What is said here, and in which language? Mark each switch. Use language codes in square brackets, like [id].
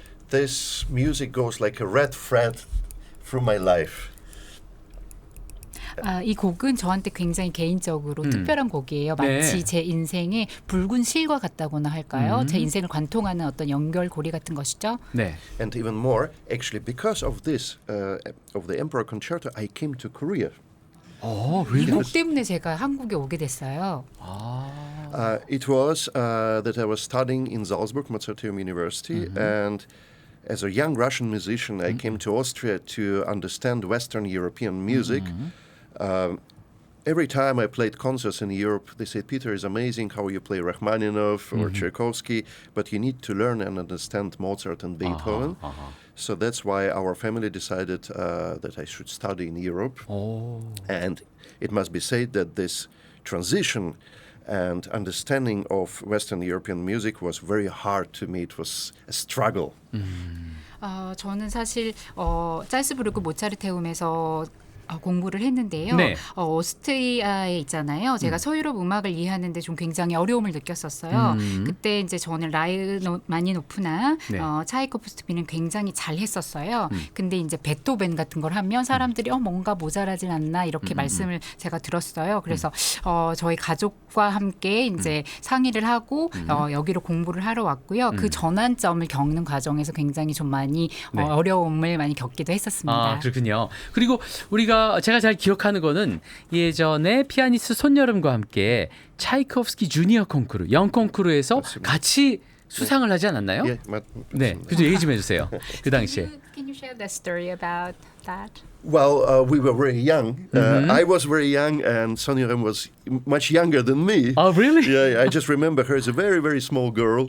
[en] This music goes like a red thread through my life. [ko] 이 곡은 저한테 굉장히 개인적으로 특별한 곡이에요. 마치 네. 제 인생의 붉은 실과 같다고나 할까요? 제 인생을 관통하는 어떤 연결고리 같은 것이죠. 네. [en] And even more, actually, because of this, of the Emperor Concerto, I came to Korea. [ko] 이 곡 때문에 제가 한국에 오게 됐어요. [en] It was that I was studying in Salzburg, Mozarteum University, and as a young Russian musician, I came to Austria to understand Western European music. Every time I played concerts in Europe, they said, Peter, it's amazing how you play Rachmaninoff or Tchaikovsky, but you need to learn and understand Mozart and Beethoven. So that's why our family decided that I should study in Europe. And it must be said that this transition and understanding of Western European music was very hard to me. It was a struggle. [ko] 저는 사실 짤스부르크 모차르테움에서 공부를 했는데요. 네. 오스트리아에 있잖아요. 제가 서유럽 음악을 이해하는데 좀 굉장히 어려움을 느꼈었어요. 그때 이제 저는 라흐마니노프나 네. 차이코프스키는 굉장히 잘 했었어요. 근데 이제 베토벤 같은 걸 하면 사람들이 뭔가 모자라진 않나 이렇게 말씀을 제가 들었어요. 그래서 저희 가족과 함께 이제 상의를 하고 여기로 공부를 하러 왔고요. 그 전환점을 겪는 과정에서 굉장히 좀 많이 네. 어려움을 많이 겪기도 했었습니다. 그렇군요. 그리고 우리가 제가 잘 기억하는 거는 예전에 피아니스트 손여름과 함께 차이코프스키 주니어 콩쿠르, 영 콩쿠르에서 맞습니다. 같이 수상을 하지 않았나요? [en] Yeah, [ko] 네, 그죠. 얘기 좀 해주세요. 그 당시에. [en] Can you share that story about that? Well, we were very young. I was very young, and Sonia Rem was much younger than me. Oh, really? Yeah, I just remember her as a very, very small girl.